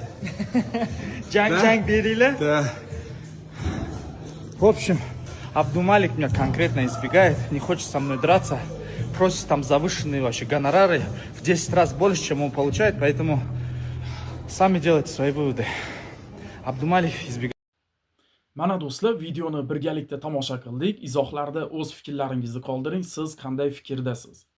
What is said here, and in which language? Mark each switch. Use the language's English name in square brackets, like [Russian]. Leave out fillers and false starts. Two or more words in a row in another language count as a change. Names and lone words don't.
[Uzbek] Jang berili. [Russian] Да. В общем, Абдумалик меня конкретно избегает, не хочет со мной драться. Просит там завышенные вообще гонорары, в 10 раз больше, чем он получает, поэтому сами делайте свои выводы. [Uzbek] Abdumalik izbiga. Mana do'stlar, videoni birgalikda tomosha qildik. Izohlarda o'z fikrlaringizni qoldiring. Siz qanday fikrdasiz?